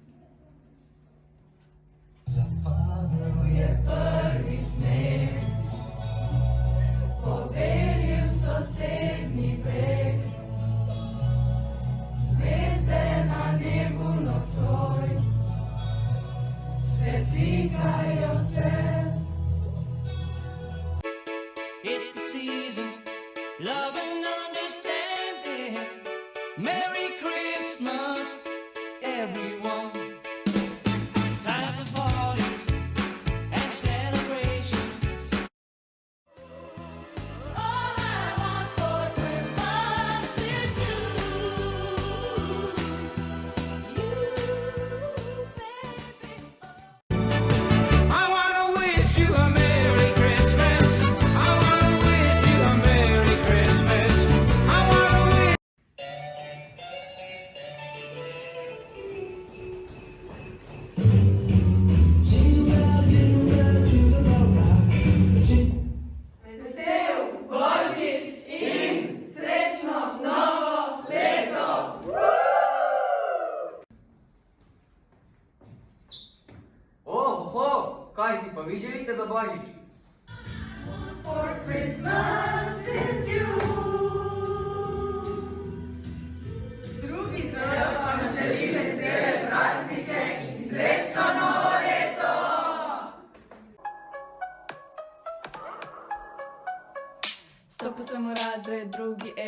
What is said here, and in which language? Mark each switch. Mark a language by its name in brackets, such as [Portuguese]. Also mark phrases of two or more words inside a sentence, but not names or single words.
[Slovenian] Zapadel je prvi sneg, pobelil sosednji breg, zvezde na nebu nocoj svetlikajo se. [English] It's the season, love and understanding. Merry Christmas, everyone. Time for parties and celebrations. All I want for Christmas is you, baby. I wanna wish you a Merry Christmas. I wanna wish you a Merry Christmas. I wanna wish. [Slovenian] Vesel Božič in srečno novo leto! Oho, kaj si pa vi želite za Božič? [English] For Christmas is you. [Slovenian] Drugi del vam želi vesele praznike in srečno novo leto! Stopil sem v razred, drugi E.